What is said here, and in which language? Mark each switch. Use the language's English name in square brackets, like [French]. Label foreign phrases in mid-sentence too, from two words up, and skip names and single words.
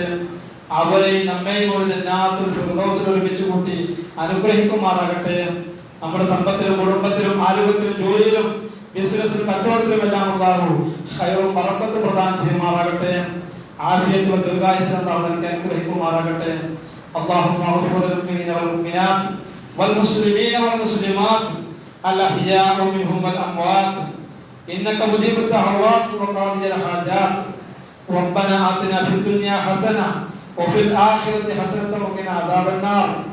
[Malayalam] അവരെയും നമ്മെയും ജന്നാത്തുൽ ഫിർദൗസിൽ ഒരുമിച്ച് കൂട്ടി അനുഗ്രഹിക്കുമാറാകട്ടെ. നമ്മുടെ സമ്പത്തിലും കുടുംബത്തിലും ആരോഗ്യത്തിലും ജോലിയിലും ബിസിനസ്സിലും കച്ചവടത്തിലും എല്ലാം അല്ലാഹു ഖൈറും ബറക്കത്തും പ്രദാനം ചെയ്യുമാറാകട്ടെ. ആഫിയത്തും ദീർഘായുസ്സും നൽകി അനുഗ്രഹിക്കുമാറാകട്ടെ. [Arabic] اللهم اغفر للمؤمنين والمؤمنات والمسلمين والمسلمات الأحياء منهم والأموات إنك مجيب الدعوات وقاضي الحاجات. ربنا آتنا في الدنيا حسنة وفي الآخرة حسنة وقنا عذاب النار.